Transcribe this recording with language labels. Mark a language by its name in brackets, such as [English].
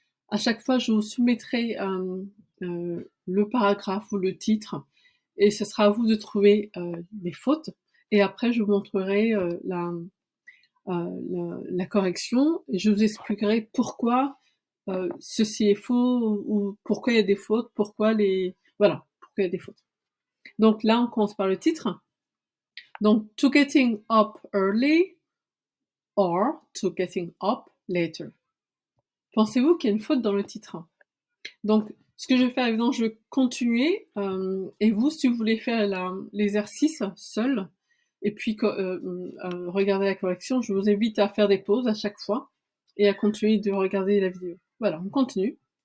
[French] À chaque fois, je vous soumettrai le paragraphe ou le titre, et ce sera à vous de trouver les fautes. Et après, je vous montrerai la correction, et je vous expliquerai pourquoi ceci est faux, ou pourquoi il y a des fautes, pourquoi il y a des fautes. Donc là, on commence par le titre. Donc, [English] to getting up early or to getting up later. [French] Pensez-vous qu'il y a une faute dans le titre ? Donc, ce que je vais faire, évidemment, je vais continuer, et vous, si vous voulez faire l'exercice seul, et puis regarder la correction, je vous invite à faire des pauses à chaque fois, et à continuer de regarder la vidéo. Voilà, on continue.